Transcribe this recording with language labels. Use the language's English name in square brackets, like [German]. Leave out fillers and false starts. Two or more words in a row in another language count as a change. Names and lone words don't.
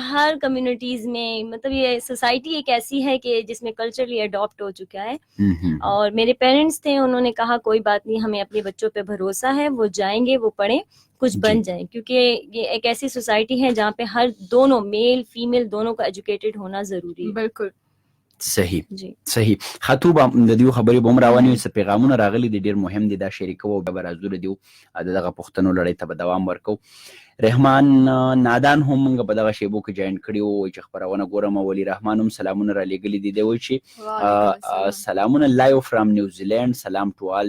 [Urdu] ہر کمیونیٹیز میں، مطلب یہ سوسائٹی ایک ایسی ہے کہ جس میں [English] culturally adopt [Urdu] ہو چکا ہے. اور میرے پیرنٹس تھے، انہوں نے کہا کوئی بات نہیں، ہمیں اپنے بچوں پہ بھروسہ ہے، وہ جائیں گے، وہ پڑھیں، کچھ بن جائیں، کیونکہ یہ ایک ایسی سوسائٹی ہے جہاں پہ ہر دونوں [English] male female [Urdu] دونوں کا ایجوکیٹڈ ہونا ضروری ہے. बिल्कुल صحیح जी صحیح. [Pashto] خطوبه د دې خبرې به هم روانې وي، څه پیغامونه راغلي دي ډېر مهم دي، دا شریکو او بیا به راځو د دغه پوښتنو لړۍ ته به دوام ورکو. رحمان نادان هم موږ په دغه شیبو کې جوین کړي وو، وایي چې خپرونه ګورم. ولی رحمان هم سلامونه را لېږلي دي، دی وایي چې سلامونه [English] live from New Zealand, [Pashto] سلام [English] to all.